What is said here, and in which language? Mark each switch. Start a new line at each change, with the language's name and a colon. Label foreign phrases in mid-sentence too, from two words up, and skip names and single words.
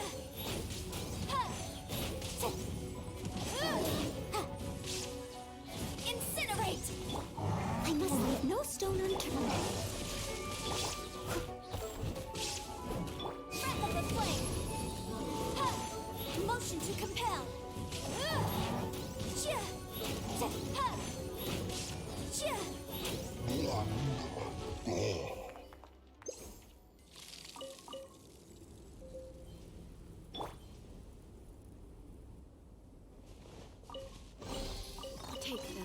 English: Ha. Ha. Incinerate. I must leave no stone unturned. Breath of the flame. Ha. Motion to compel. Ja. Ha. Ja. Take them.